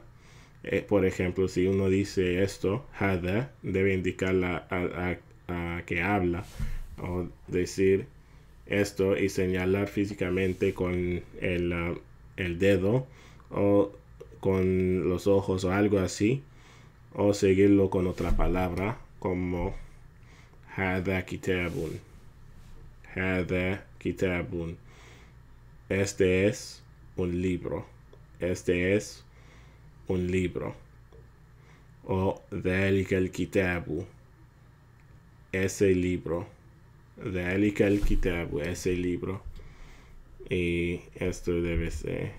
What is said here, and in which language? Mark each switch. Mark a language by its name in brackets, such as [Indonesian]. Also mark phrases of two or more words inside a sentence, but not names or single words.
[Spanish] Por ejemplo, si uno dice esto, hada, debe indicar a que habla, o decir esto y señalar físicamente con el dedo o con los ojos o algo así, o seguirlo con otra palabra como [Arabic] هذا كتاب. هذا كتاب. [Spanish] Este es un libro. Este es un libro. O [Arabic] ذلك الكتاب. [Spanish] Ese libro. [Arabic] ذلك الكتاب. [Spanish] Ese libro. Y esto debe ser.